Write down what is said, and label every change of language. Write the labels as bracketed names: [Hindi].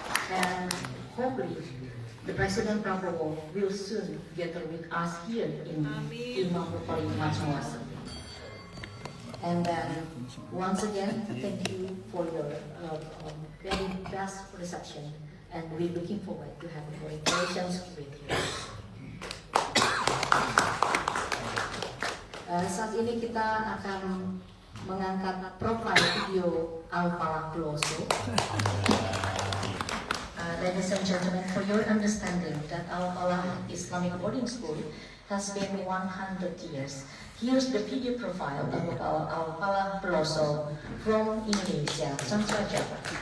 [English] And hopefully, the President Prabowo will soon gather with us here in Imam Bukhari Mausoleum. And then, once again, thank you for your very best reception, and we're looking forward to having great relations with you. [Indonesian] Saat ini kita akan mengangkat profil video Al-Falah Peloso. [English] Ladies and gentlemen, for your understanding that Al-Falah Islamic Boarding School has been 100 years. Here's the video profile of Al-Falah Peloso from Indonesia, Samsra Java.